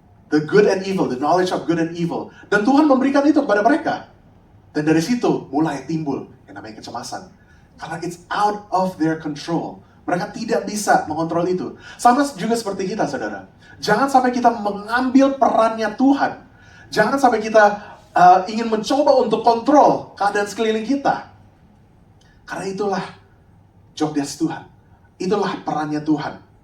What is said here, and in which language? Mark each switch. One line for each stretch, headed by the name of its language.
English: The good and evil, the knowledge of good and evil.
Indonesian: Dan Tuhan memberikan itu kepada mereka. Dan dari situ mulai timbul yang namanya kecemasan. Karena
English: it's out of their control.
Indonesian: Mereka tidak bisa mengontrol itu. Sama juga seperti kita, saudara. Jangan sampai kita mengambil perannya Tuhan. Jangan sampai kita ingin mencoba untuk kontrol keadaan sekeliling kita. Karena itulah job desk Tuhan. Itulah perannya Tuhan.